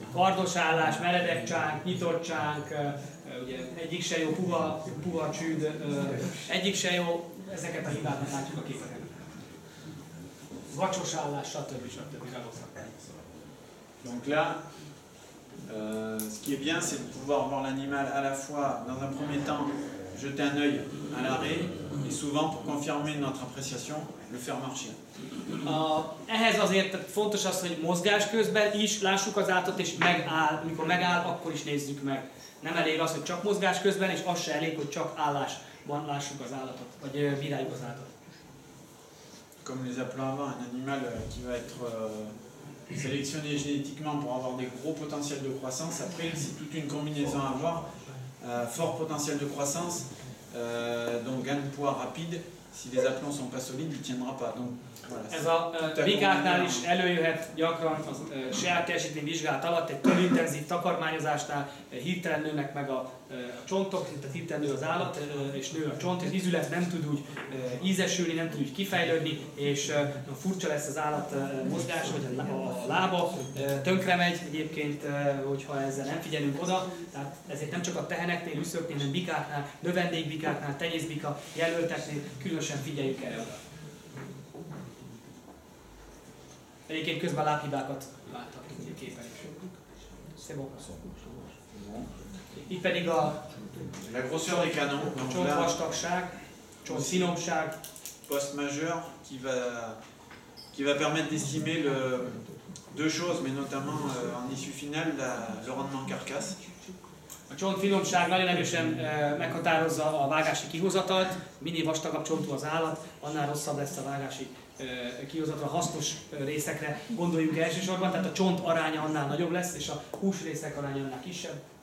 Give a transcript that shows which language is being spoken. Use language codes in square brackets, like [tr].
[hu] Kardos állás, meredek csánk, nyitott csánk, ugye egyik se jó, puha csőd, egyik se jó, ezeket a hibákat látjuk a képeken. Vacsos állás, stb. [fr] Donc là, ce qui est bien, c'est de pouvoir voir l'animal à la fois, dans un premier temps, jeter un œil à l'arrêt, et souvent, pour confirmer notre appréciation, le faire marcher. [hu] Ehhez azért fontos az, hogy mozgás közben is lássuk az állatot, és megáll, amikor megáll, akkor is nézzük meg. Nem elég az, hogy csak mozgás közben, és az se elég, hogy csak állásban lássuk az állatot, vagy bíráljuk az állatot. [fr] Comme les appelants avant, un animal qui va être sélectionné génétiquement pour avoir des gros potentiels de croissance. Après, c'est toute une combinaison à avoir. Fort potentiel de croissance, donc gain de poids rapide. Si les aplombs sont pas solides, il ne tiendra pas. Donc, voilà, [hu] ez a bikáknál is előjöhet gyakran a saját teljesítmény vizsgálat alatt, egy túl intenzív takarmányozásnál hirtelen nőnek meg a csontok, tehát hirtelen nő az állat, és nő a csont, az ízület nem tud úgy ízesülni, nem tud úgy kifejlődni, és furcsa lesz az állat mozgás, vagy a lába tönkre megy egyébként, hogyha ezzel nem figyelünk oda. Tehát ezért nem csak a teheneknél, üszöknél, hanem bikáknál, növendékbikáknál, tenyészbika jelölteknél különösen figyeljük erre oda. Egyébként közben lábhibákat láthatunk a képen is. Itt pedig a [fr] la grosseur des canons, [hu] csontvastagság, csontfinomság. [fr] Poste majeur qui va permettre d'estimer deux choses, mais notamment en issue finale, le rendement carcasse. [hu] A csontfinomság nagyon erősen meghatározza a vágási kihozatalt. Minél vastagabb csontú az állat, annál rosszabb lesz a vágási kihozatra, hasznos részekre gondoljunk elsősorban, tehát a csont aránya annál nagyobb lesz, és a húsrészek aránya annál kisebb.